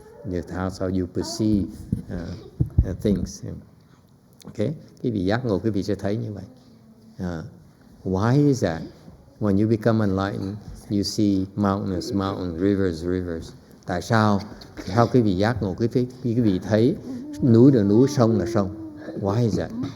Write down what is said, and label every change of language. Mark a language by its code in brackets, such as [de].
[en] That's how you perceive things. [vi] Okay, quý vị giác ngộ, quý vị sẽ thấy như vậy. [en] Why is that? When you become enlightened, you see mountains, rivers. [vi] Tại sao? Sao quý vị giác ngộ, quý vị thấy núi là núi, sông là sông? [en] Why is that?